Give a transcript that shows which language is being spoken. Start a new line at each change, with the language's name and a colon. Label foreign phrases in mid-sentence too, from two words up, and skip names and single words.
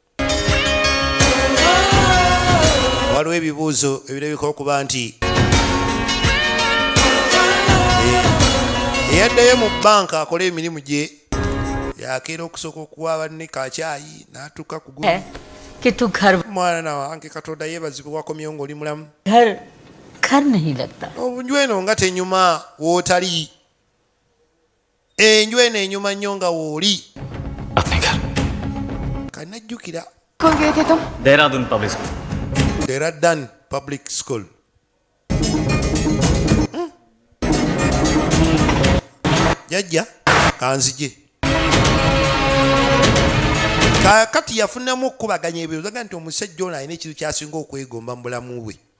Ganda: Waliwo ebibuuzo ebirabika okuba nti eyaddeyo mu bbanka akola emirimu gye yakeera okusooka okuwa banne kacaayi n'atuuka ku mwana wange Katonda yeebazibwe wakomyewo ng'oli mulamu. Obunju eno nga tenyuma wootali. Enju eno enyuma nnyo nga wooli. Kanajjukira. देहरादून पब्लिक स्कूल। Dehradun Public School. Jajja kanzije. Kati yafunamu okubaganya ebibuuzo nti omusajja ono alina ekintu kyasinga okwegomba mu bulamu bwe.